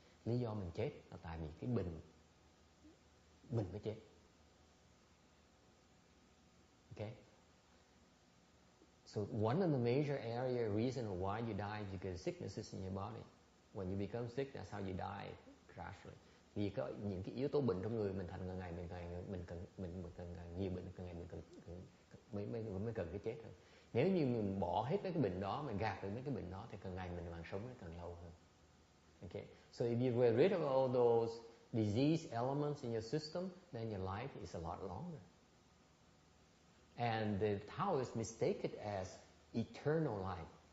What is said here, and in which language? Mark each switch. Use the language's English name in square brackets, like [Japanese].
[Vietnamese] Lý do mình chết là tại vì cái bệnh mới chết. [English] Okay. So one of the major reason why you die is because sickness is in your body. When you become sick, that's how you die gradually. [Vietnamese] Vì có những cái yếu tố bệnh trong người mình thành càng ngày mình cần nhiều bệnh, càng ngày mình mới cần cái chết hơn. Nếu như mình bỏ hết mấy cái bệnh đó, mình gạt được mấy cái bệnh đó thì càng ngày mình sống nó càng lâu hơn. [English] Okay. So if you get rid of all those disease elements in your system, then your life is a lot longer. And the Taoists mistake it as eternal life.